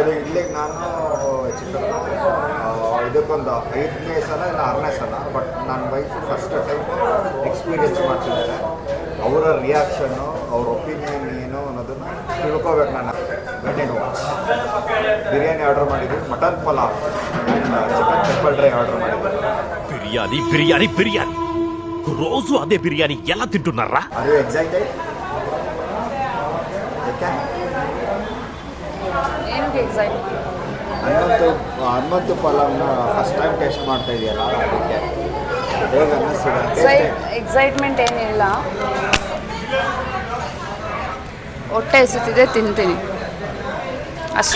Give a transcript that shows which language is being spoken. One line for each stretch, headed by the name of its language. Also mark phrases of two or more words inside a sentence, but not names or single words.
Kannada: ಇದು ಇಲ್ಲಿಗೆ ನಾನು ಇದಕ್ಕೊಂದು 5ನೇ ಸಲ ಇಲ್ಲ 6ನೇ ಸಲ, ಬಟ್ ನನ್ನ
English: wife first time experience
Kannada: ಮಾಡ್ತಿದ್ದಾರೆ. ಅವರ ರಿಯಾಕ್ಷನ್ನು, ಅವ್ರ ಒಪಿನಿಯನ್ ಏನು ಅನ್ನೋದನ್ನು ತಿಳ್ಕೊಬೇಕು. ನಾನು
English: biryani order
Kannada: ಮಾಡಿದ್ವಿ,
English: mutton pulao and chicken pepper dry order
Kannada: ಮಾಡಿದ್ವಿ.
Telugu: ಬಿರಿಯಾನಿ ಬಿರಿಯಾನಿ ಬಿರಿಯಾನಿ రోజు అదే బిర్యానీ ఎలా తింటున్నారా?
English: Are you excited? Okay.
Kannada: ಏನಕ್ಕೆ ಎಕ್ಸೈಟ್ಮೆಂಟ್? ಹನುಮಂತು ಪಲಾವ್ನ
English: first time taste
Kannada: ಮಾಡ್ತಾ ಇದೆಯಲ್ಲ ಅದಕ್ಕೆ ಹೇಗೆ ಅನ್ನಿಸ್ತಿದೆ? ಎಕ್ಸೈಟ್ಮೆಂಟ್ ಏನಿಲ್ಲ, ಹೊಟ್ಟೆ ಎಸುತ್ತಿದೆ, ತಿಂತೀನಿ ಅಷ್ಟೇ.